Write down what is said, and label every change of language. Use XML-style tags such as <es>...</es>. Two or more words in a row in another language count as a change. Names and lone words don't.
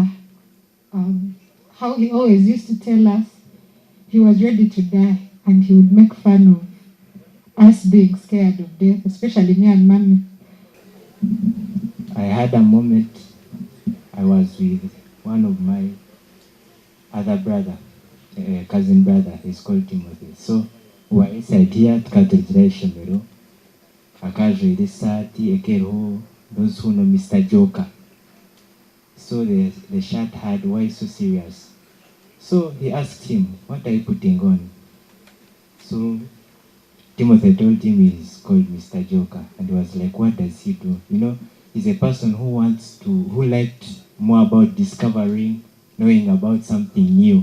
<en>How he always used to tell us he was ready to die, and he would make fun of us being scared of death, especially me and Mommy. I had a moment. I was with one of my other brother, cousin brother. He's called Timothy. So we were inside here</en> <nyn>tukatujira ishomero. Akaje risati ekero</nyn> <en>those who know Mr. Joker. So the chat had, why so serious? So he asked him, what are you putting on? So Timothy told him he's called Mr. Joker, and he was like, what does he do? You know, he's a person who liked more about discovering, knowing about something new.</en>